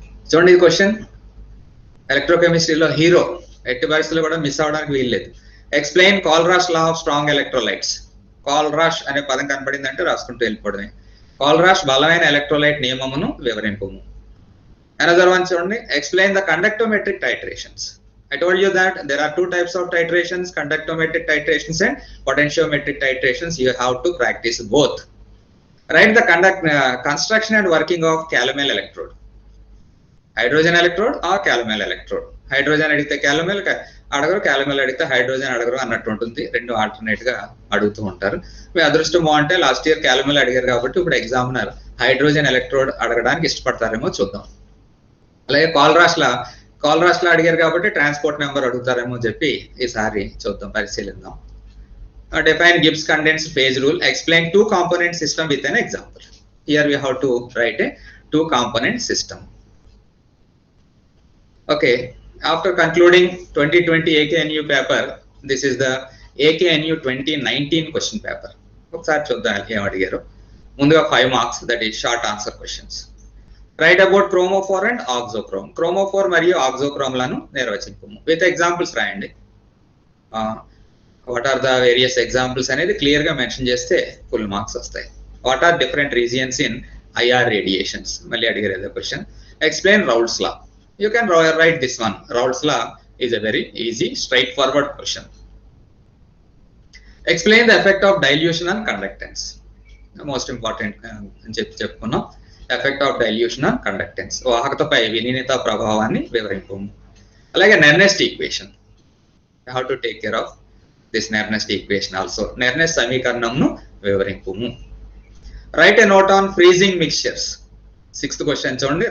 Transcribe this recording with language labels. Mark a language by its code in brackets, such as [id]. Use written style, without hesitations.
[te] చూడండి ఈ question ఎలక్ట్రోకెమిస్ట్రీలో hero, ఎట్టి పరిస్థితుల్లో కూడా మిస్ అవడానికి వీల్లేదు. [en] Explain Kohlrausch law of strong electrolytes. [te] కాల్రాష్ అనే పదం కనపడిందంటే రాసుకుంటూ వెళ్ళిపోవడమే. కాల్రాష్ బలమైన ఎలక్ట్రోలైట్ నియమమును వివరింపుము. [en] another one [te] చూడండి, [en] Explain the conductometric titrations. I told you that there are 2 types of titrations, conductometric titrations and potentiometric titrations. You have to practice both. Write the construction and working of calomel electrode. Hydrogen electrode or calomel electrode. [te] Hydrogen అడిగితే calomel అడగరు, calomel అడిగితే hydrogen అడగరు అన్నట్టు ఉంటుంది. రెండు alternate గా అడుగుతూ ఉంటారు. మీ అదృష్టం బాగుంటే లాస్ట్ ఇయర్ calomel అడిగారు కాబట్టి ఇప్పుడు ఎగ్జామినర్ హైడ్రోజన్ ఎలక్ట్రోడ్ అడగడానికి ఇష్టపడతారేమో చూద్దాం. అలాగే కాల్రాష్ లా అడిగారు కాబట్టి ట్రాన్స్పోర్ట్ నెంబర్ అడుగుతారేమో చెప్పి ఈసారి చూద్దాం, పరిశీలిద్దాం. [en] Define Gibbs condensed phase rule. Explain 2 component system with an example. Here we have to write a 2 component system. Okay, after concluding 2020 AKNU paper, this is the AKNU 2019 question paper. [te] ఒకసారి చూద్దాం ఏం అడిగారు. [en] ముందుగా 5 marks, that is short answer questions. Write about chromophore and auxochrome. [te] Chromophore మరియు ఆక్సోక్రోమ్లను నిర్వచింపము. [en] with examples [te] రాయండి. [en] what are the various examples [te] అనేది clear గా mention చేస్తే ఫుల్ మార్క్స్ వస్తాయి. [en] what are different regions in IR radiations, [te] మళ్ళీ అడిగారు ఏదో question. [en] Explain Raoult's law. You can write this one. Raoult's law is a very easy, straightforward question. Explain the effect of dilution on conductance. The most important చెప్పుకున్నాం, effect of dilution on conductance. [te] వాహకతపై విలీనత ప్రభావాన్ని వివరింపము. [en] అలాగే Nernst equation, you have to take care of this Nernst equation also. [te] నెర్నెస్ట్ సమీకరణంను వివరింపము. [en] Write a note on freezing mixtures. 6th [te] question చూడండి.